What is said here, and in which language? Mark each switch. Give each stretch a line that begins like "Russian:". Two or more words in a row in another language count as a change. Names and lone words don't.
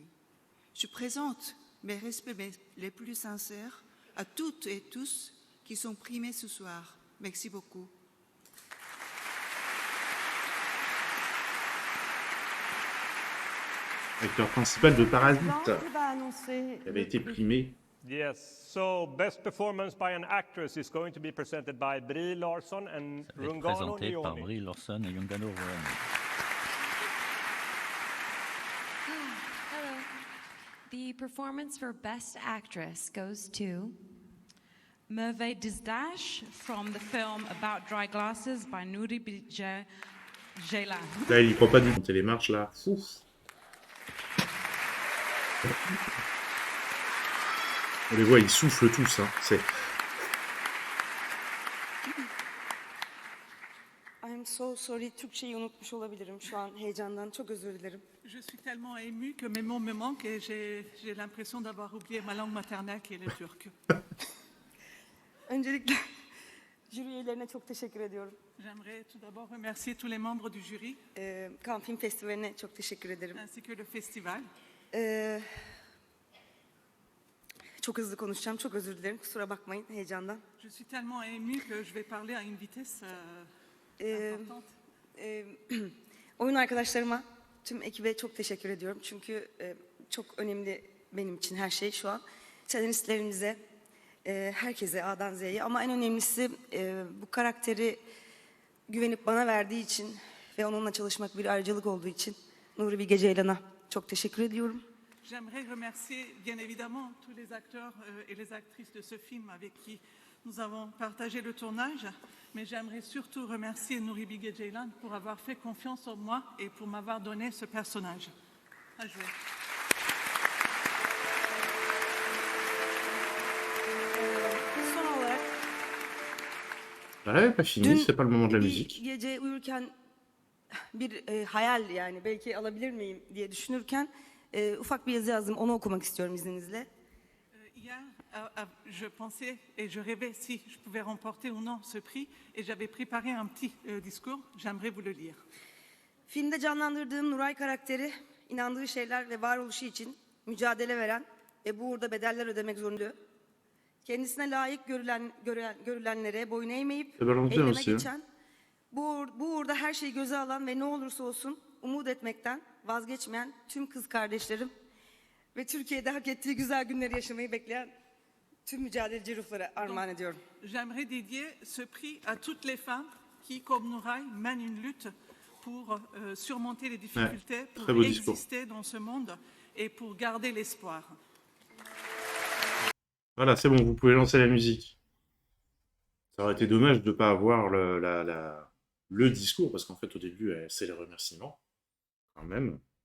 French: Je présente mes respects les plus sincères à toutes et tous qui sont primés ce soir. Merci beaucoup. Acteur principal de Parasite, qui avait été primé.
English: Yes, so best performance by an actress is going to be presented by Brie Larson and Rungano
French: Présenté par Leoni. Brie Larson et Rungano Leoni.
English: Hello. The performance for Best Actress goes to Merveille Disdache from the film About Dry Glasses by Nuri Bilge Ceylan.
French: Là, il y croit pas du tout. Les marches là. Ouf. On les voit, ils soufflent tous. Hein. C'est...
English: I'm so sorry.
Turkish: Türkçeyi unutmuş olabilirim şu an heyecandan. Çok özür dilerim.
French: Je suis tellement émue que mes mots me manquent et j'ai l'impression d'avoir oublié ma langue maternelle qui est le turc.
Turkish: Öncelikle jüri üyelerine çok teşekkür ediyorum.
French: J'aimerais tout d'abord remercier tous les membres du jury.
Turkish: Cannes Film Festivali'ne çok teşekkür ederim.
French: Ainsi que le festival.
Turkish: Çok hızlı konuşacağım. Çok özür dilerim. Kusura bakmayın heyecandan.
French: Je suis tellement émue que je vais parler à une vitesse importante.
Turkish: Oyun arkadaşlarıma, tüm ekibe çok teşekkür ediyorum. Çünkü çok önemli benim için her şey şu an. Senaristlerimize, herkese A'dan Z'ye ama en önemlisi bu karakteri güvenip bana verdiği için ve onunla çalışmak bir ayrıcalık olduğu için Nuri Bilge Ceylan'a çok teşekkür ediyorum.
French: J'aimerais remercier bien évidemment tous les acteurs et les actrices de ce film avec qui nous avons partagé le tournage, mais j'aimerais surtout remercier Nuri Bilge Ceylan pour avoir fait confiance en moi et pour m'avoir donné ce personnage à jouer.
Turkish: Son olarak
French: Ouais, pas fini, c'est pas le moment de la musique.
Turkish: Gece uyurken bir hayal yani belki alabilir miyim diye düşünürken ufak bir yazı yazdım. Onu okumak istiyorum izninizle.
French: Hier, je pensais et je rêvais si je pouvais remporter ou non ce prix et j'avais préparé un petit discours. J'aimerais vous le lire.
Turkish: Filmde canlandırdığım Nuray karakteri inandığı şeyler ve varoluşu için mücadele veren ve bu uğurda bedeller ödemek zorunda. Kendisine layık görülenlere boyun eğmeyip eyleme geçen, bu uğurda her şeyi göze alan ve ne olursa olsun umut etmekten vazgeçmeyen tüm kız kardeşlerim ve Türkiye'de hak ettiği güzel günleri yaşamayı bekleyen tüm mücadeleci ruhlara armağan ediyorum.
French: J'aimerais dédier ce prix à toutes les femmes qui, comme Nouray, mènent une lutte pour surmonter les difficultés, pour exister dans ce monde et pour garder l'espoir. Voilà, c'est bon, vous pouvez lancer la musique. Ça aurait été dommage de ne pas avoir le discours, parce qu'en fait, au début, c'est les remerciements, quand même.